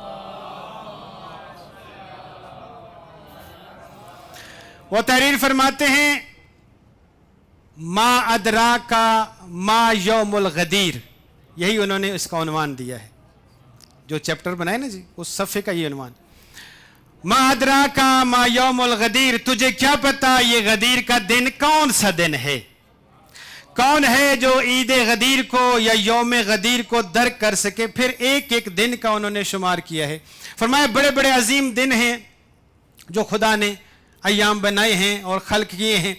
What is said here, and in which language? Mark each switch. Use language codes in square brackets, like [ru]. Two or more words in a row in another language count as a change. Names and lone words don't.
[ur] وہ تحریر فرماتے ہیں [ar] ما ادراکا ما یوم الغدیر، [ur] یہی انہوں نے اس کا عنوان دیا ہے، جو چیپٹر بنائے نا جی اس صفحے کا یہ عنوان، [ar] ما ادراکا ما یوم الغدیر، [ur] تجھے کیا پتا یہ غدیر کا دن کون سا دن ہے؟ کون ہے جو عید غدیر کو یا یوم غدیر کو درک کر سکے؟ پھر ایک ایک دن کا انہوں نے شمار کیا ہے، فرمایا بڑے بڑے عظیم دن ہیں جو خدا نے ایام بنائے ہیں اور خلق کیے ہیں۔